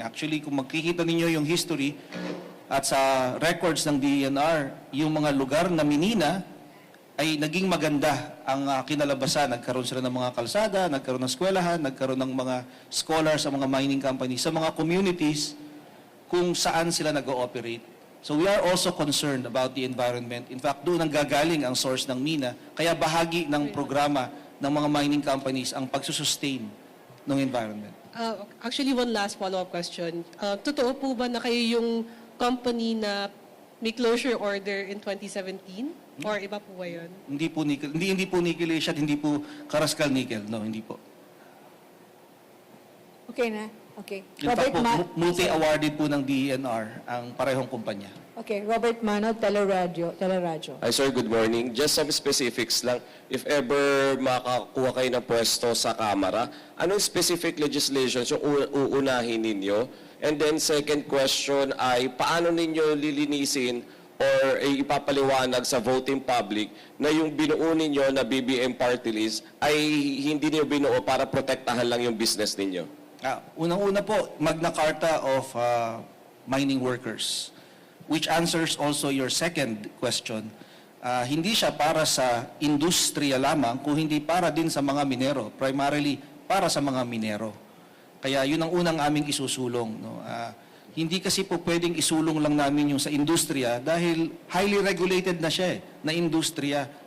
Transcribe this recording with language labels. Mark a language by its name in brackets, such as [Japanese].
[Filipino] Actually, kung makikita ninyo yung history at sa records ng DENR, yung mga lugar na minina ay naging maganda ang kinalabasan. Nagkaroon sila ng mga kalsada, nagkaroon ng eskwelahan, nagkaroon ng mga scholars sa mga mining companies, sa mga communities kung saan sila nag-ooperate. [English] So we are also concerned about the environment. [Filipino] In fact, doon ang gagaling ang source ng mina. Kaya bahagi ng programa ng mga mining companies ang pagsusustain ng environment. [English] Actually, one last follow-up question. [Filipino] Totoo po ba na kayo yung company na may [English] closure order in 2017? [Filipino] Or iba po ba yun? Hindi po nickel, hindi po nickel Asia at hindi po Karaskal Nickel. No, hindi po. Okay na? Okay. In fact po, multi-awarded po ng DENR ang parehong kumpanya. Okay, Robert Mano, Teleradyo. [English] Hi sir, good morning. Just some specifics lang. [Filipino] If ever makakuha kayo ng pwesto sa Kamara, [English] anong specific legislations [Filipino] yung uunahin ninyo? [English] And then second question [Filipino] ay, paano ninyo lilinisin or ipapaliwanag sa voting public na yung binuo ninyo na BBM party list ay hindi niyo binuo para protektahan lang yung business ninyo? Unang-una po, [English] Magna Carta of Mining Workers, which answers also your second question. [Filipino] Hindi siya para sa industriya lamang, kung hindi para din sa mga minero, primarily para sa mga minero. Kaya yun ang unang aming isusulong. No? Hindi kasi po pwedeng isulong lang namin yung sa industriya dahil [English] highly regulated [Filipino] na siya na industriya.